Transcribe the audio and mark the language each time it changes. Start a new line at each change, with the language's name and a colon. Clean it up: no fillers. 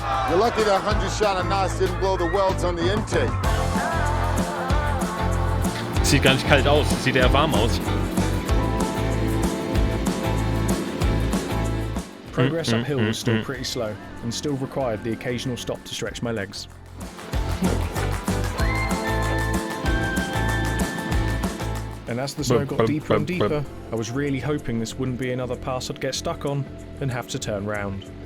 English: You're lucky that 100 shot of nice didn't blow the welds on the intake.
German: Sieht gar nicht kalt aus, sieht eher warm aus.
English: Progress uphill was still pretty slow and still required the occasional stop to stretch my legs. And as the snow got deeper and deeper, I was really hoping this wouldn't be another pass I'd get stuck on and have to turn round.